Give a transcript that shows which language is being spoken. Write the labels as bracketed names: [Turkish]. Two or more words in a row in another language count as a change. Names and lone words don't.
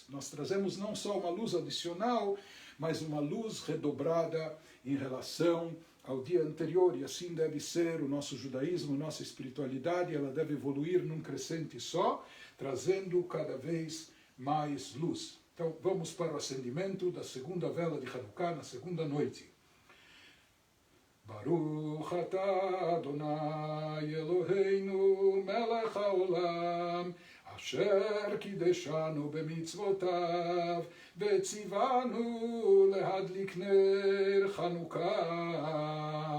[Portuguese] Nós trazemos não só uma luz adicional, mas uma luz redobrada em relação ao dia anterior, e assim deve ser o nosso judaísmo, nossa espiritualidade, ela deve evoluir num crescente só, trazendo cada vez mais luz. Então vamos para o acendimento da segunda vela de Hanukkah, na segunda noite. [Hebrew] ברוך אתה אדוני אלוהינו מלך העולם אשר קדשנו במצוותיו וציוונו להדליק נר חנוכה.